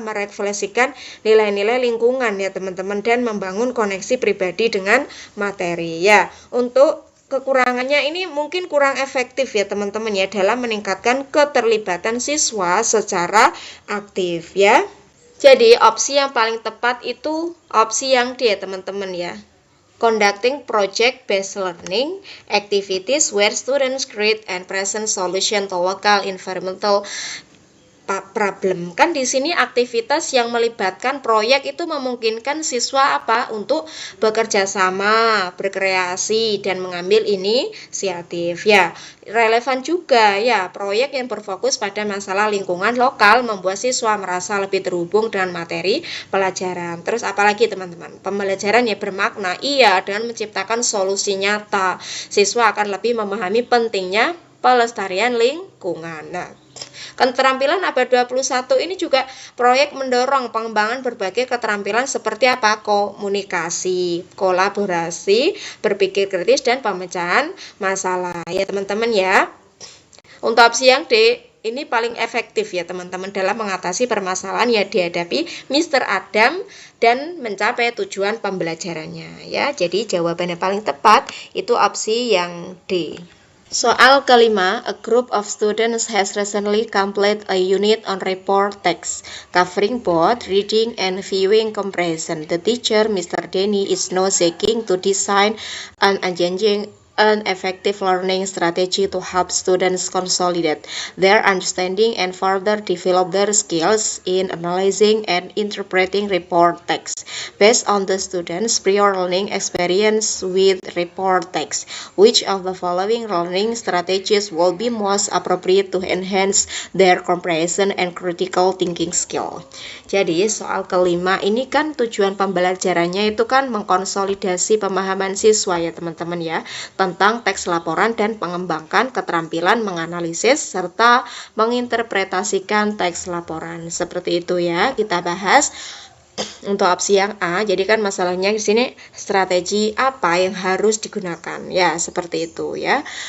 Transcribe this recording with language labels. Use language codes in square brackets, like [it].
[id] Merefleksikan nilai-nilai lingkungan ya teman-teman, dan membangun koneksi pribadi dengan materi ya. Untuk kekurangannya ini mungkin kurang efektif ya teman-teman ya dalam meningkatkan keterlibatan siswa secara aktif ya. Jadi opsi yang paling tepat itu opsi yang D ya teman-teman ya. [en] Conducting project-based learning activities where students create and present solution to local environmental problem. [id] Kan di sini aktivitas yang melibatkan proyek itu memungkinkan siswa apa? Untuk bekerja sama, berkreasi dan mengambil inisiatif ya. Relevan juga ya, proyek yang berfokus pada masalah lingkungan lokal membuat siswa merasa lebih terhubung dengan materi pelajaran. Terus apalagi teman-teman? Pembelajaran yang bermakna, iya, dengan menciptakan solusi nyata. Siswa akan lebih memahami pentingnya pelestarian lingkungan. Nah, keterampilan abad 21 ini juga proyek mendorong pengembangan berbagai keterampilan seperti apa? Komunikasi, kolaborasi, berpikir kritis, dan pemecahan masalah ya teman-teman ya. Untuk opsi yang D ini paling efektif ya teman-teman dalam mengatasi permasalahan yang dihadapi Mr. Adam dan mencapai tujuan pembelajarannya ya. Jadi jawabannya paling tepat itu opsi yang D. Soal kelima, [en] a group of students has recently completed a unit on report text, covering both reading and viewing comprehension. The teacher, Mr. Denny, is now seeking to design an effective learning strategy to help students consolidate their understanding and further develop their skills in analyzing and interpreting report text. Based on the students' prior learning experience with report text, which of the following learning strategies will be most appropriate to enhance their comprehension and critical thinking skill? [id] Jadi soal kelima ini kan tujuan pembelajarannya itu kan mengkonsolidasi pemahaman siswa ya teman-teman ya, tentang teks laporan dan mengembangkan keterampilan menganalisis serta menginterpretasikan teks laporan. Seperti itu ya, kita bahas. Untuk opsi yang A, jadi kan masalahnya di sini strategi apa yang harus digunakan ya, seperti itu ya.